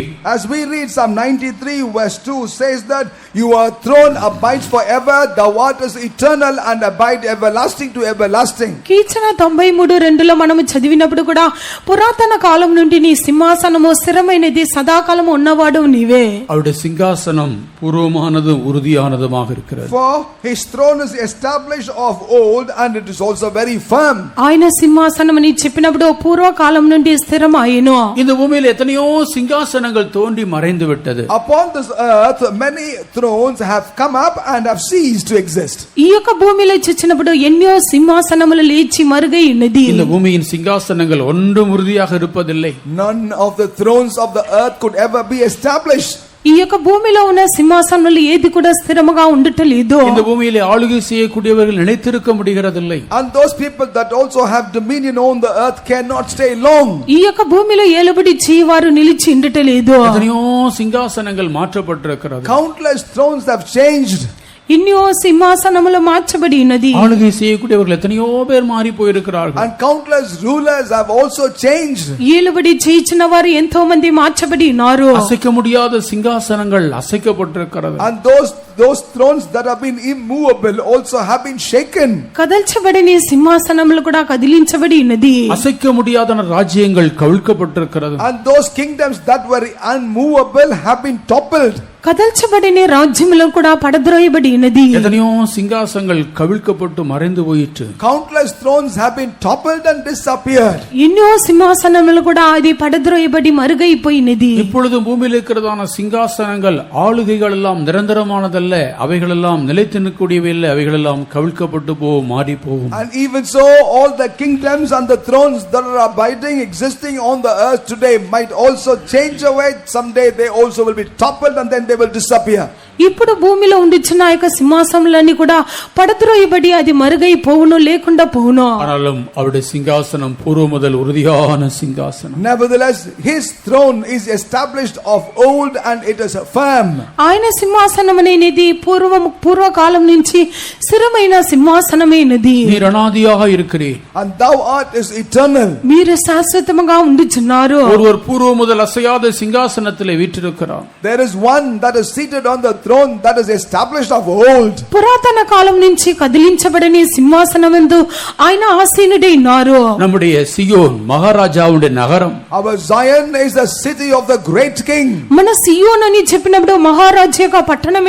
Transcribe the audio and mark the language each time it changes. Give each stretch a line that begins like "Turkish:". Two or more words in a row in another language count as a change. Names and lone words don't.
English: As we read Psalm 93 verse 2 says that your throne abides forever, thou art eternal and abide everlasting to everlasting.
Telugu: కీర్తన 93:2లో మనము చదివినప్పుడు కూడా పురాతన కాలం నుండి నీ సింహాసనము స్థిరమైనది, సదాకాలము ఉన్నవాడు నీవే.
Tamil: அவருடைய சிங்காசனம் பூர்வமானதும் உறுதியானதுமாக இருக்கிறது.
English: For his throne is established of old and it is also very firm.
Telugu: ఆయన సింహాసనం అని చెప్పినప్పుడు పూర్వకాలం నుండి స్థిరమాయెను.
Tamil: இந்த பூமியில் எத்தனையோ சிங்காசனங்கள் தோன்றி மறைந்து விட்டது.
English: Upon this earth many thrones have come up and have ceased to exist.
Telugu: ఈ యొక్క భూమిలో చూచినప్పుడు ఎన్నో సింహాసనములు లేచి మరుగై ఉన్నది.
Tamil: இந்த பூமியின் சிங்காசனங்கள் ஒன்றும் உறுதியாக இருப்பதில்லை.
English: None of the thrones of the earth could ever be established.
Telugu: ఈ యొక్క భూమిలో ఉన్న సింహాసనములు ఏది కూడా స్థిరముగా ఉండటలేదు.
Tamil: இந்த பூமியிலே ஆளுகை செய்யக்கூடியவர்கள் நிலைத்திருக்க முடிகிறதில்லை.
English: And those people that also have dominion on the earth cannot stay long.
Telugu: ఈ యొక్క భూమిలో ఏలుబడి చేయవారు నిలిచి ఉండటలేదు.
Tamil: எத்தனையோ சிங்காசனங்கள் மாற்றப்பட்டிருக்கிறது.
English: Countless thrones have changed.
Telugu: ఎన్నో సింహాసనములు మార్చబడి ఉన్నది.
Tamil: ஆளுகை செய்யக்கூடியவர்கள் எத்தனையோ பேர் மாறி போயிருக்கிறார்கள்.
English: And countless rulers have also changed.
Telugu: ఏలుబడి చేయించిన వారు ఎంతో మంది మార్చబడి ఉన్నారు.
Tamil: அசைக்க முடியாத சிங்காசனங்கள் அசைக்கப்பட்டிருக்கிறது.
English: And those thrones that have been immovable also have been shaken.
Telugu: కదల్చబడిన సింహాసనములు కూడా కదిలించబడి ఉన్నది.
Tamil: அசைக்க முடியாத ராஜ்யங்கள் கவிழ்க்கப்பட்டிருக்கிறது.
English: And those kingdoms that were unmovable have been toppled.
Telugu: కదల్చబడిన రాజ్యములు కూడా పడద్రోయబడి ఉన్నది.
Tamil: எத்தனையோ சிங்காசனங்கள் கவிழ்க்கப்பட்டு மறைந்து போயிற்று.
English: Countless thrones have been toppled and disappeared. ఎన్నో సింహాసనములు కూడా అది పడద్రోయబడి మరుగైపోయినది. இப்பொழுது பூமியில் இருக்கிறதான சிங்காசனங்கள் ஆளுகைகள் எல்லாம் நிரந்தரமானதல்ல, அவைகள் எல்லாம் நிலைத்து நிற்கக்கூடியவை இல்லை, அவைகள் எல்லாம் கவிழ்க்கப்பட்டு போகும், மாறி போகும். And even so, all the kingdoms and the thrones that are abiding, existing on the earth today might also change away. Someday they also will be toppled and then they will disappear.
Telugu: ఇప్పుడు భూమిలో ఉండిచున్న ఆ యొక్క సింహాసనములన్నీ కూడా పడద్రోయబడి అది మరుగై పోవును, లేకుండా పోవును.
Tamil: ஆனாலும் அவருடைய சிங்காசனம் பூர்வ முதல் உறுதியான சிங்காசனம்.
English: Nevertheless, his throne is established of old and it is firm.
Telugu: ఆయన సింహాసనం అనేది పూర్వకాలం నుంచి స్థిరమైన సింహాసనమైనది.
Tamil: நீர் அனாதியாக இருக்கிறீர்.
English: And thou art is eternal.
Telugu: మీరు శాశ్వతముగా ఉండుచున్నారు.
Tamil: ஒருவர் பூர்வ முதல் அசையாத சிங்காசனத்திலே வீற்றிருக்கிறார்.
English: There is one that is seated on the throne that is established of old.
Telugu: పురాతన కాలం నుంచి కదిలించబడని సింహాసనమందు ఆయన ఆసీనుడై ఉన్నారు.
Tamil: நம்முடைய சியோன் மகாராஜாவுடைய நகரம்.
English: Our Zion is the city of the great king.
Telugu: మన సియోన్ అని చెప్పినప్పుడు మహారాజు యొక్క పట్టణమే